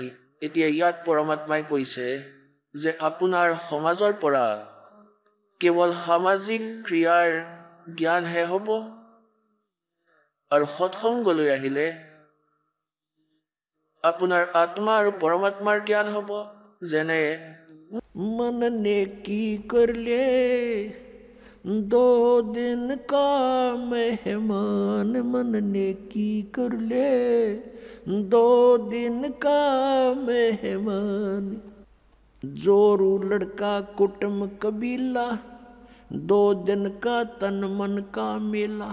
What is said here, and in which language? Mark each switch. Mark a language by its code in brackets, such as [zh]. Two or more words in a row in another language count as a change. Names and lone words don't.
[as] এতিয়া ইয়াত পৰমাত্মাই কৈছে যে আপোনাৰ সমাজৰ পৰা কেৱল সামাজিক ক্ৰিয়াৰ জ্ঞানহে হ'ব আৰু সৎসংগলৈ আহিলে আপোনাৰ আত্মা আৰু পৰমাত্মাৰ জ্ঞান হ'ব। যেনে [hi] मन ने की कर ले 2 दिन का मेहमान, मन ने की कर ले 2 दिन का मेहमान। जोरू लड़का कुटुम कबीला 2 दिन का तन मन का मेला।